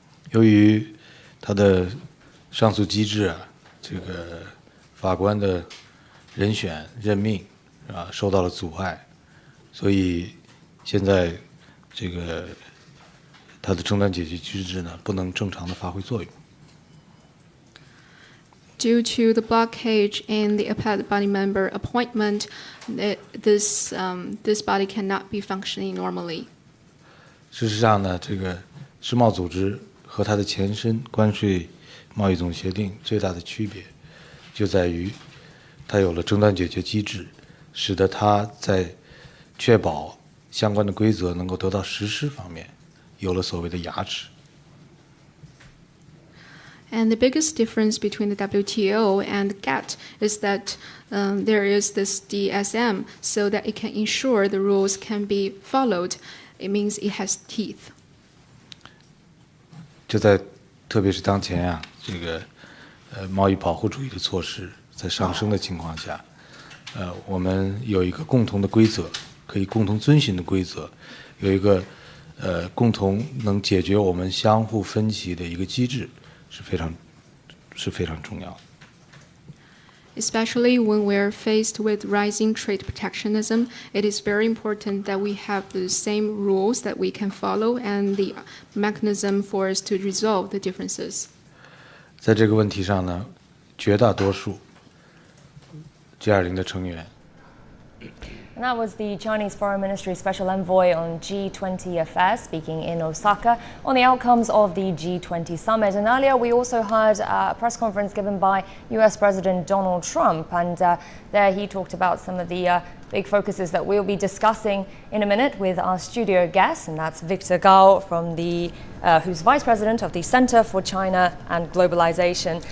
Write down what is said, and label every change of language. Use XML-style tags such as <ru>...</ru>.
<zh>由于它的上诉机制这个法官的人选任命受到了阻碍，所以现在这个它的争端解决机制呢不能正常的发挥作用。</zh> <en>Due to the blockage in the appellate body member appointment, this body cannot be functioning normally.</en> <zh>事实上呢，这个世贸组织和它的前身关税贸易总协定最大的区别，就在于它有了争端解决机制，使得它在确保相关的规则能够得到实施方面，有了所谓的牙齿。</zh> <en>And the biggest difference between the WTO and GATT is that there is this DSM, so that it can ensure the rules can be followed. It means it has teeth.</en> <zh>就在特别是当前啊，这个贸易保护主义的措施在上升的情况下，我们有一个共同的规则，可以共同遵循的规则，有一个共同能解决我们相互分歧的一个机制，是非常重要的。</zh> <en>Especially when we're faced with rising trade protectionism, it is very important that we have the same rules that we can follow and the mechanism for us to resolve the differences.</en> <zh>在这个问题上呢，绝大多数 G20 的成员。</zh> <en>And that was the Chinese Foreign Ministry Special Envoy on G20 affairs speaking in Osaka on the outcomes of the G20 summit. And earlier we also heard a press conference given by US President Donald Trump, and there he talked about some of the big focuses that we'll be discussing in a minute with our studio guest, and that's Victor Gao from who's Vice President of the Center for China and Globalization.</en>